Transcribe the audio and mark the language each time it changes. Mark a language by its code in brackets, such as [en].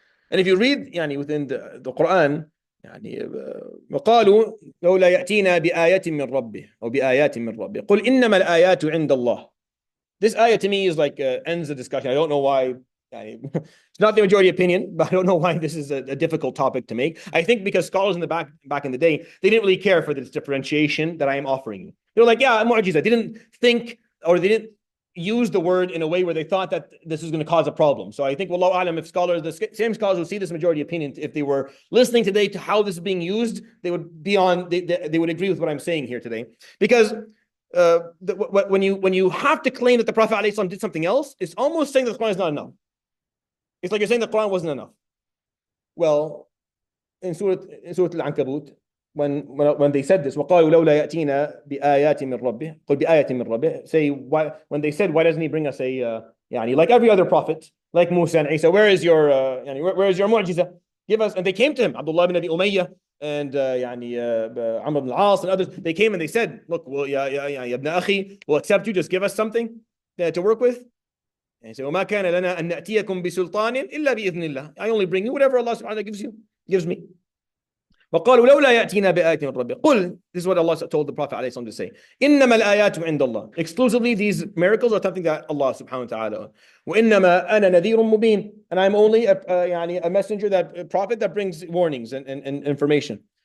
[en] And if you read within the Quran, [ar] وقالوا لولا يأتينا بآية من ربه أو بآيات من ربه قل إنما الآيات عند الله. [en] This ayah to me is like ends the discussion. I don't know why. It's not the majority opinion, but I don't know why this is a difficult topic to make. I think because scholars in the back in the day, they didn't really care for this differentiation that I am offering you. They're like, yeah, mu'jiza. They didn't think, or they didn't use the word in a way where they thought that this was going to cause a problem. So I think, wallahu alam, if scholars, the same scholars who see this majority opinion, if they were listening today to how this is being used, they would be on, they would agree with what I'm saying here today. Because when you have to claim that the Prophet ﷺ did something else, it's almost saying that the Quran is not enough. It's like you're saying the Quran wasn't enough. Well, in Surah Al-Ankabut, when they said this, [ar] وَقَالُوا لَوْلَا يَأْتِينَا بِآيَاتٍ مِّن رَبِّهِ قُلْ بِآيَةٍ مِّن رَبِّهِ. [en] Say, when they said, why doesn't he bring us like every other prophet, like Musa and Isa, where is your mu'jiza? Give us. And they came to him, Abdullah ibn Abi Umayyah and Amr ibn al-As and others. They came and they said, look, well, ya ibn akhi, we'll accept you, just give us something to work with. And he said, [ar] وَمَا كَانَ لَنَا أَن نَأْتِيَكُمْ بِسُلْطَانٍ إِلَّا بِإِذْنِ اللَّهِ. [en] I only bring you whatever Allah subhanahu wa ta'ala gives me. [ar] وَقَالُوا لَوْلَا يَأْتِينَا بِآيَةٍ مِّن رَبِّهِ قُلْ. [en] This is what Allah told the Prophet ﷺ to say. [ar] إِنَّمَا الْآيَاتُ عِنْدَ اللَّهِ. [en] Exclusively these miracles are something that Allah subhanahu wa ta'ala. [ar] وَإِنَّمَا أَنَا نَذِيرٌ مُبِينٌ. [en] And I'm only a messenger, a prophet that brings warnings and information.